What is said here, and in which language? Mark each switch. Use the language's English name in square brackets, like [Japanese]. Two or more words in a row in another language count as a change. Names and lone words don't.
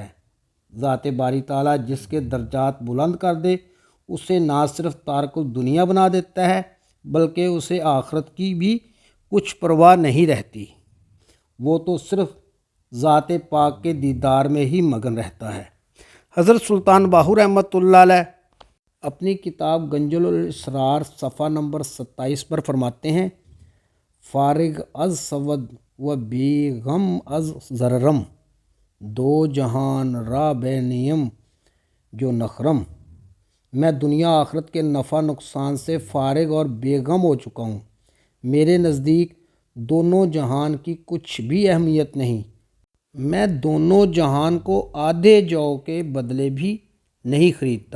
[Urdu] ذات باری تعالیٰ جس کے درجات بلند کر دے اسے نہ صرف تارک الدنیا بنا دیتا ہے بلکہ اسے آخرت کی بھی کچھ پرواہ نہیں رہتی، وہ تو صرف ذات پاک کے دیدار میں ہی مگن رہتا ہے۔ حضرت سلطان باہو رحمۃ اللہ علیہ اپنی کتاب گنجل الاسرار صفحہ نمبر 27 پر فرماتے ہیں، [Persian] فارغ از سود و بے غم از ضررم، دو جہان را بے نیم جو نخرم، [Urdu] میں دنیا آخرت کے نفع نقصان سے فارغ اور بے غم ہو چکا ہوں، میرے نزدیک دونوں جہان کی کچھ بھی اہمیت نہیں، میں دونوں جہان کو آدھے جو کے بدلے بھی نہیں خریدتا۔